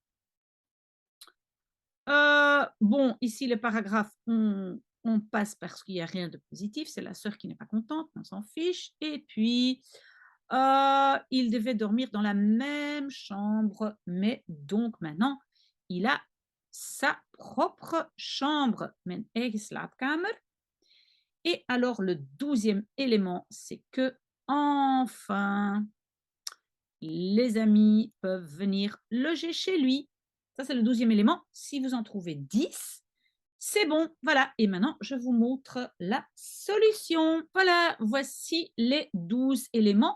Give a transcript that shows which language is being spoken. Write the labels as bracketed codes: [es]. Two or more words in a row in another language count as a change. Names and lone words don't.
[fr] Bon, ici, le paragraphe, on passe parce qu'il n'y a rien de positif. C'est la sœur qui n'est pas contente, on s'en fiche. Et puis, il devait dormir dans la même chambre, mais donc maintenant, il a sa propre chambre, [nl] mijn eigen slaapkamer. [fr] Et alors, le 12e élément, c'est que, enfin, les amis peuvent venir loger chez lui. Ça, c'est le 12e élément. Si vous en trouvez 10, c'est bon. Voilà. Et maintenant, je vous montre la solution. Voilà, voici les 12 éléments.